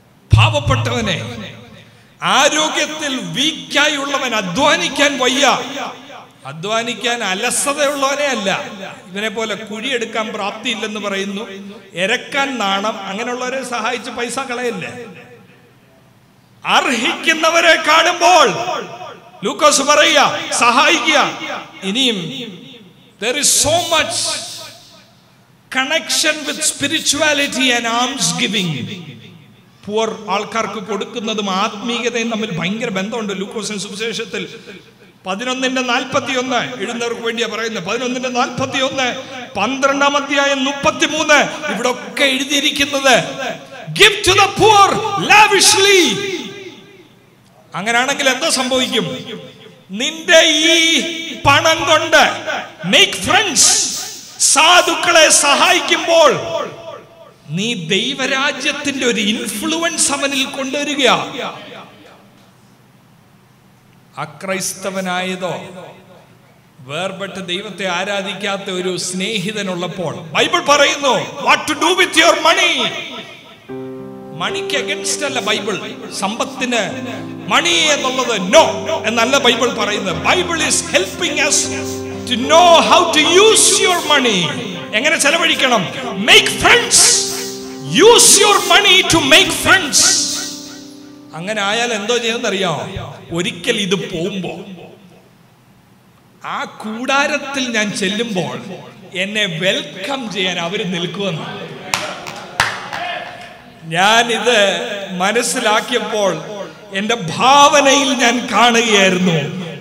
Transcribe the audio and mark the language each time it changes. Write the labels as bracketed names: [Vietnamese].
[Malayalam] പാവപ്പെട്ടവനെ, ആരോഗ്യത്തിൽ വീക്കായുള്ളവൻ, അധ്വാനിക്കാൻ വയ്യ, അധ്വാനിക്കാൻ അലസതയുള്ളവനെ അല്ല, ഇവനെ പോലെ കുഴിയെടുക്കാൻ പ്രാപ്തിയില്ലെന്ന് പറയുന്നു, എരക്കാൻ നാണം, അങ്ങനെയുള്ളവരെ സഹായിച്ച് പൈസ കളയല്ലേ. അർഹിക്കുന്നവരെ കാണുമ്പോൾ ലൂക്കോസ് പറയുക, സഹായിക്കുക. ഇനിയും [English] there is so much connection with spirituality and alms giving. [Malayalam] പൂർ ആൾക്കാർക്ക് കൊടുക്കുന്നതും ആത്മീയതയും തമ്മിൽ ഭയങ്കര ബന്ധമുണ്ട്. ലൂക്കോസിന്റെ സുവിശേഷത്തിൽ 11:41 എഴുതുന്നവർക്ക് വേണ്ടിയാ പറയുന്നത്. 11:41, 12-ാം അധ്യായം 33, ഇവിടെ ഒക്കെ എഴുതിയിരിക്കുന്നത് [English] give to the poor lavishly. [Malayalam] അങ്ങനെയാണെങ്കിൽ എന്താ സംഭവിക്കും? നിന്റെ ഈ പണം കൊണ്ട് [English] make friends, [Malayalam] സാധുക്കളെ സഹായിക്കുമ്പോൾ നീ ദൈവരാജ്യത്തിന്റെ ഒരു ഇൻഫ്ലുവൻസ് അവനിൽ കൊണ്ടുവരിക. അക്രൈസ്തവനായതോ വേർപെട്ട് ദൈവത്തെ ആരാധിക്കാത്ത ഒരു സ്നേഹിതനുള്ളപ്പോൾ ബൈബിൾ പറയുന്നു [English] what to do with your money. [Malayalam] മണിക്ക് അഗൻസ്റ്റ് അല്ല ബൈബിൾ. സമ്പത്തിന് മണി എന്നുള്ളത് നോ എന്നല്ല ബൈബിൾ പറയുന്നത്. [English] Bible is helping us to know how to use your money. [Malayalam] എങ്ങനെ ചെലവഴിക്കണം? [English] make friends. use your money to make friends. [Malayalam] അങ്ങനെ ആയാൽ എന്തോ ചെയ്യുമെന്നറിയാമോ? ഒരിക്കൽ ഇത് പോകുമ്പോ ആ കൂടാരത്തിൽ ഞാൻ ചെല്ലുമ്പോൾ എന്നെ വെൽക്കം ചെയ്യാൻ അവർ നിൽക്കുമെന്ന് ഞാനിത് മനസ്സിലാക്കിയപ്പോൾ എന്റെ ഭാവനയിൽ ഞാൻ കാണുകയായിരുന്നു.